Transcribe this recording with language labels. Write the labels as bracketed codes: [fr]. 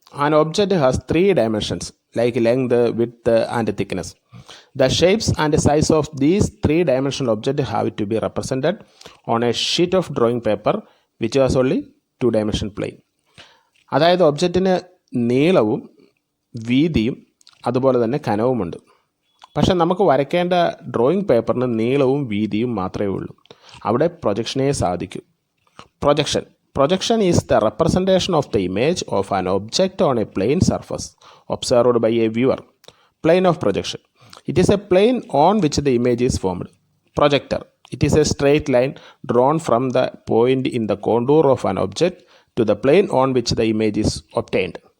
[en] An object has 3 dimensions like length, width and thickness. The shapes and size of these 3-dimensional objects have to be represented on a sheet of drawing paper which has only 2-dimension plane. [ml] അതായത് ഒബ്ജക്റ്റിന് നീളവും വീതിയും അതുപോലെ തന്നെ കനവുമുണ്ട്. പക്ഷെ നമുക്ക് വരയ്ക്കേണ്ട drawing പേപ്പറിന് നീളവും വീതിയും മാത്രമേ ഉള്ളൂ. അവിടെ പ്രൊജക്ഷനേ സാധിക്കൂ. [en] Projection is the representation of the image of an object on a plane surface observed by a viewer. Plane of projection. It is a plane on which the image is formed. Projector. It is a straight line drawn from the point in the contour of an object to the plane on which the image is obtained.